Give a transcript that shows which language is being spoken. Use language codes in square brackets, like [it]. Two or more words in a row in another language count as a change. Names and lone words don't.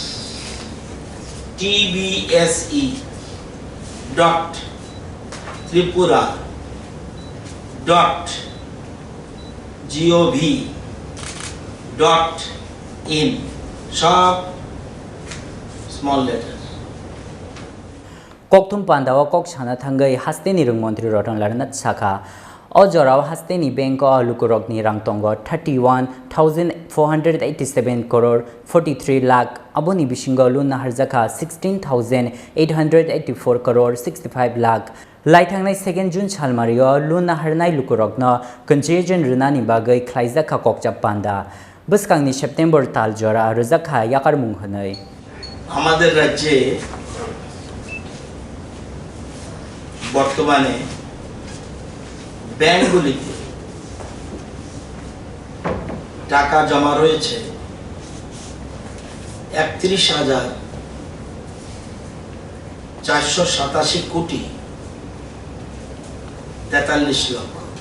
[bn] tripura.tripura.gov.in, সব [en] small letter. [trp] kokthum pandawa kok sana thangai hasteni rung mantri roton larnat sakha o jorao hasteni bank o lukurokni rangtongo 31,487 crore 43 lakh aboni bisingo luna harjaka 16,884 crore 65 lakh laithangnai 2 June chalmario luna harnai lukurokno contagion Rwnani bagai Khorang kokchap panda buskangni September tal jora rjakha yakar mung hanai। [bn] আমাদের রাজ্যে বর্তমানে ব্যাংকগুলিতে টাকা জমা রয়েছে 31,487 কোটি 43 লক্ষ।